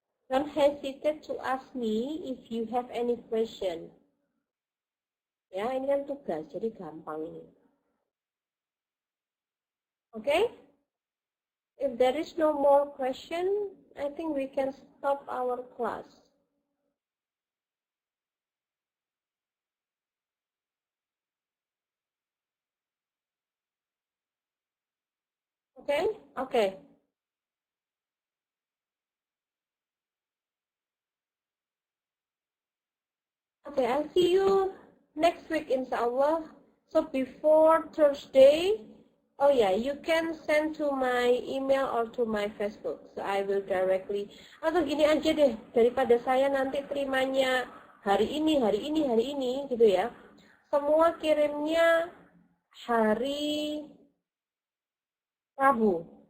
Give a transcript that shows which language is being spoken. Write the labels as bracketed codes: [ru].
[en] Don't hesitate to ask me if you have any question. [id] Ya, ini kan tugas, jadi gampang ini. [en] Okay? If there is no more question, I think we can stop our class. Okay? Okay. Okay, I'll see you next week, inshallah. So before Thursday, oh yeah, you can send to my email or to my Facebook. So I will directly. [id] Atau gini aja deh, daripada saya nanti terimanya hari ini gitu ya. Semua kirimnya hari Rabu.